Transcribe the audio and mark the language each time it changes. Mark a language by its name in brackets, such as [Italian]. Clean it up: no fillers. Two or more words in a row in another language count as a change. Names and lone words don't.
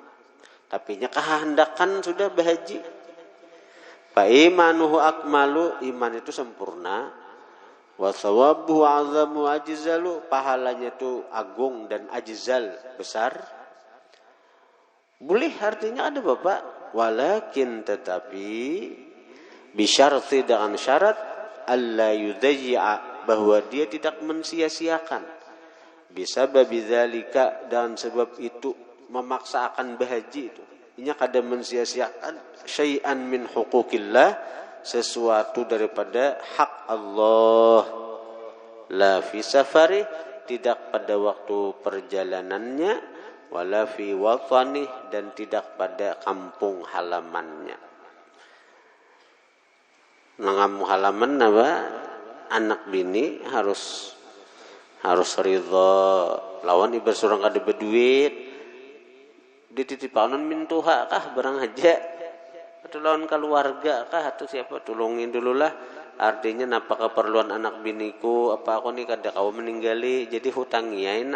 [Banjar] Tapi nya kehendakan sudah berhaji. [Arabic] فإيمانه أكمل, [Banjar] iman itu sempurna. [Arabic] وثوابه أعظم أجزل, [Indonesian] pahalanya itu agung dan ajzal, besar. Boleh artinya ada Bapak, walakin tetapi bisyarti, dengan syarat [Arabic] ألا يضيع, [Indonesian] bahwa dia tidak mensia-siakan. [Arabic] بسبب ذلك, [Indonesian] dan sebab itu memaksa akan berhaji itu. [Banjar] Inya kada mensia-siakan [Arabic] شيئا من حقوق الله, [Banjar] sesuatu daripada hak Allah. [Arabic] لا في سفره, [Indonesian] tidak pada waktu perjalanannya, [Arabic] ولا في وطنه, [Indonesian] dan tidak pada kampung halamannya. [Banjar] Nang halaman apa? Anak bini harus ridha lawan ibar surang kada berduit. Dititipanan mintuha kah barang aja atau lawan keluarga kah atau siapa tolongin dululah, artinya napa keperluan anak biniku, apa aku nih kada kau meninggali jadi hutangnya nah.